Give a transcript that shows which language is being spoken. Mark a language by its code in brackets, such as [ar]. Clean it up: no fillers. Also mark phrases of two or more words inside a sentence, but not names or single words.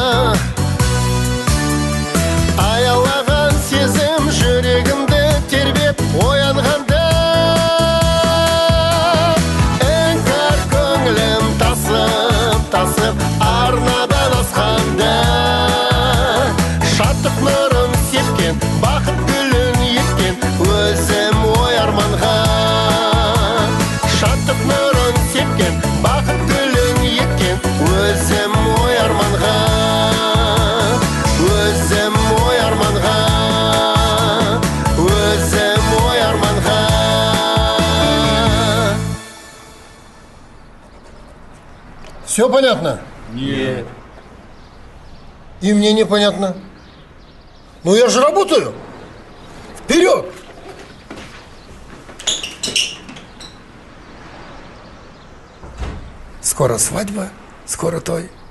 [kk] аялаған сезім жүрегімді тербеп оянғанда, іңкәр көңілім тасып арнадан асқанда, шаттық нұрын сепкен, бақыт гүлін еккен өзім ой арманға. Шаттық нұрын сепкен, бақыт гүлін еккен өзім ой арманға. Өзім ой арманға. Өзім ой арманға. [ru] Все понятно? Нет. И мне непонятно. Ну я же работаю. Вперед! Скоро свадьба, скоро той.